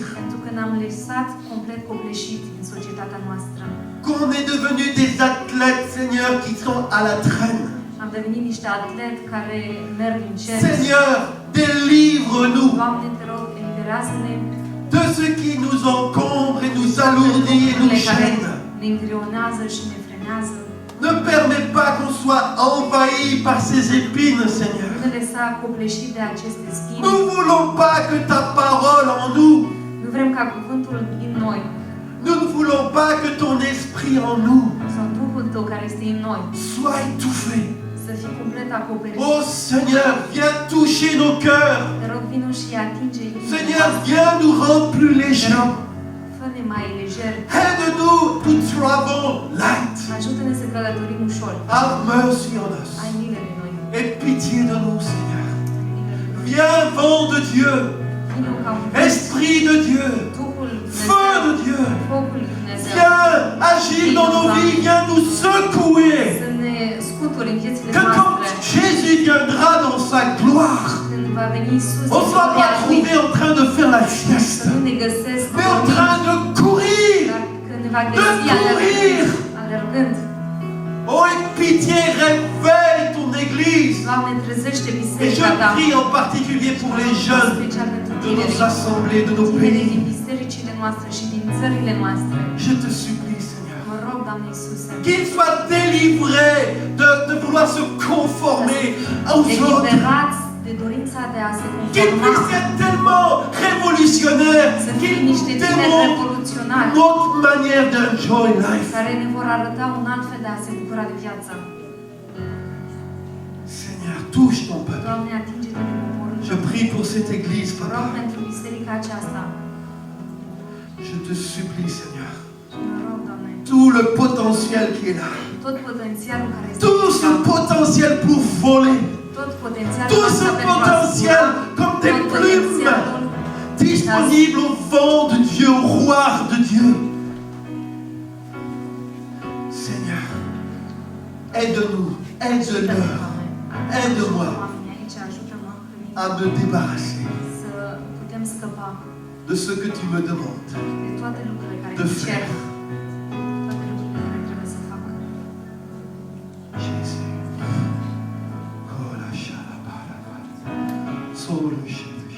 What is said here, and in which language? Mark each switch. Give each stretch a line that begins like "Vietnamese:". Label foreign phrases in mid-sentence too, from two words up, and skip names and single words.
Romanian: Pentru că ne-am lăsat complet copleșit în societatea noastră.
French: qu'on est devenus des athlètes, Seigneur, qui sont à la traîne.
Romanian: devenim niște atleti care merg încet.
French: Seigneur, délivre-nous
Romanian: Doamne, te rog, eliberează-ne
French: de ce qui nous encombre et nous alourdit et nous
Romanian: lucrurile care
French: gêne.
Romanian: ne îngreunează și ne frenează.
French: Ne permets pas qu'on soit envahi par ces épines, Seigneur.
Romanian: Nu ne lăsa copleșit de aceste spini.
French: Nous ne voulons pas que ta parole en nous,
Romanian: Nu vrem ca cuvântul din noi
French: nous ne voulons pas que ton esprit en nous
Romanian: sau Duhul Tău care este în noi
French: soit étouffé.
Romanian: să fie complet acoperit.
French: Oh Seigneur, viens toucher nos cœurs.
Romanian: Te rog, vino și atinge inimile
French: Seigneur,
Romanian: noastre.
French: viens nous rendre plus
Romanian: Te
French: légers.
Romanian: rog, fă-ne mai lejeri.
English: Aide-nous to travel light.
Romanian: Ajută-ne să călătorim ușor.
English: Have mercy on us.
Romanian: Ai milă de noi.
French: Aie pitié de nous, Seigneur.
Romanian: Ai milă de noi.
French: Viens, vent de Dieu.
Romanian: Vino ca un
French: Esprit de Dieu.
Romanian: Duhul lui
French: Feu de
Romanian: Dumnezeu,
French: Dieu.
Romanian: focul lui Dumnezeu,
French: Viens agir dans nos vies. Viens nous secouer.
Romanian: să ne scuturi în viețile
French: Que quand
Romanian: noastre.
French: Jésus viendra dans sa gloire,
Romanian: Când va veni Iisus,
French: on ne soit pas trouvé en train de faire la
Romanian: să
French: sieste,
Romanian: nu ne găsesc
French: mais en
Romanian: dormind,
French: train de courir.
Romanian: dar că ne va
French: De
Romanian: găsi
French: courir.
Romanian: alergând.
French: Oh, et pitié, réveille ton Église.
Romanian: Doamne, trezește
French: Et je
Romanian: biserica Ta.
French: prie en particulier pour les jeunes
Romanian: Special pentru
French: de nos
Romanian: tinerii,
French: assemblées, de nos
Romanian: tinerii
French: pays.
Romanian: din bisericile noastre și din țările noastre.
French: Je te supplie, Seigneur,
Romanian: Mă rog, Doamne Iisuse,
French: qu'ils soient délivrés de vouloir se conformer aux autres.
Romanian: eliberați de dorința de a se
French: Qu'ils
Romanian: conforma,
French: puissent être tellement révolutionnaires
Romanian: să fie
French: qu'ils
Romanian: niște
French: nous
Romanian: tineri
French: démontrent
Romanian: revoluționari
French: une autre manière d'
English: enjoy life.
Romanian: care ne vor arăta un alt fel de a se bucura de viață.
French: Seigneur, touche ton peuple.
Romanian: Doamne, atinge-te de poporul
French: Je
Romanian: Tău.
French: prie pour cette Église,
Romanian: Mă rog Papa. pentru biserica aceasta.
French: Je te supplie, Seigneur,
Romanian: Și mă rog, Doamne,
French: tout le potentiel qui est là,
Romanian: tot potențialul care este
French: tout ce
Romanian: aici,
French: potentiel pour voler,
Romanian: tot potențialul
French: tout ce
Romanian: ăsta pentru a
French: potentiel
Romanian: zbura,
French: comme des
Romanian: tot
French: plumes
Romanian: potențialul
French: disponibles au vent de Dieu, au roi de Dieu. Seigneur, aide-nous, aide-leur, aide-moi
Romanian: oamenii aici, ajută-mă pe mine
French: à me débarrasser
Romanian: să putem scăpa
French: de ce que tu me demandes
Romanian: de toate lucrurile care
French: de
Romanian: îmi cer,
French: faire.
Romanian: toate lucrurile care trebuie să fac.
French: Jésus. Oh la shalabala. Solo